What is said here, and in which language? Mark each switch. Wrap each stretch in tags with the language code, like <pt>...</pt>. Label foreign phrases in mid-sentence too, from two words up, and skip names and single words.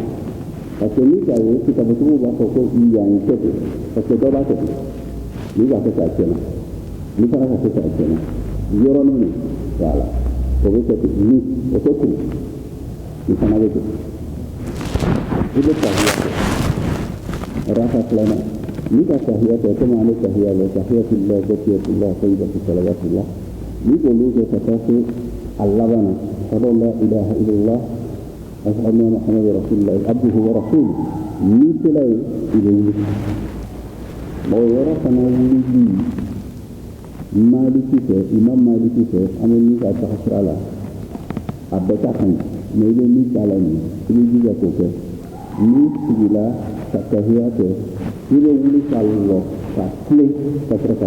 <fr>parce que</fr> <bm>ni ka ye kitabutigiw b'a fɔ ko yan kɛ ten</bm> <fr>parce que</fr> <bm>dɔ b'a kɛ ten ni b'a kɛ k'a tiɲɛna ni fana ka kɛ k'a tiɲɛna yɔrɔnin min voilà o bɛ kɛ ten ni o tɛ kuru ni fana bɛ ten i bɛ tahiya kɛ raka filanan ni ka tahiya kɛ komi an bɛ tahiya la</bm> <ar>التحيات لله الزاكيات لله الطيبات الصلوات لله</ar> <bm>ni k'olu kɛ ka taa se a laban na</bm> <ar>أشهد أن لا إله إلا الله أشهد أن محمدا رسول الله عبده و رسوله</ar> <bm>ni sera yen i bɛ wuli o yɔrɔ fana wulili maliki fɛ imam maliki fɛ an bɛ min ka taga sira la a bɛɛ ka kan mais i bɛ min k'a la nin i bɛ jija k'o kɛ n'i sigila ka tahiya kɛ i bɛ wuli ka lɔ ka tilen ka sɔrɔ ka</bm>